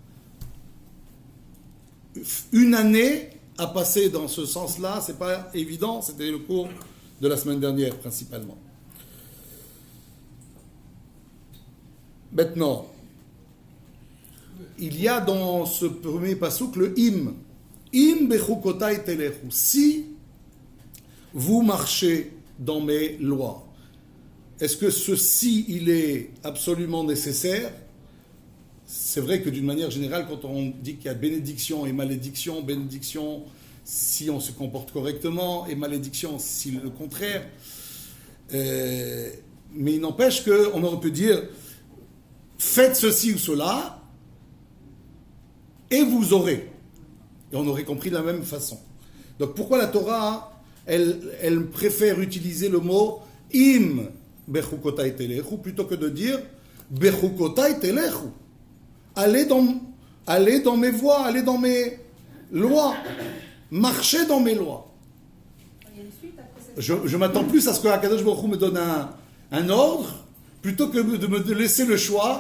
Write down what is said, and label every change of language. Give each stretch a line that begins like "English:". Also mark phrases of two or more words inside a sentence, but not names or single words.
French: Une année à passer dans ce sens-là, c'est pas évident, c'était le cours de la semaine dernière principalement. Maintenant, il y a dans ce premier passouk le
Hebrew: אם בחקתי תלכו.
French: Si vous marchez dans mes lois, est-ce que ceci, il est absolument nécessaire? C'est vrai que d'une manière générale, quand on dit qu'il y a bénédiction et malédiction, bénédiction si on se comporte correctement et malédiction si le contraire, mais il n'empêche qu'on aurait pu dire faites ceci ou cela et vous aurez. Et on aurait compris de la même façon. Donc pourquoi la Torah, elle préfère utiliser le mot
Hebrew: אם בחקתי תלכו
French: plutôt que de dire
Hebrew: בחקתי תלכו.
French: Allez dans allez dans mes voies, allez dans mes lois, marchez dans mes lois. Il y a une suite après cette Je m'attends plus à ce que
Hebrew: הקדוש ברוך הוא
French: me donne un ordre, plutôt que de me laisser le choix.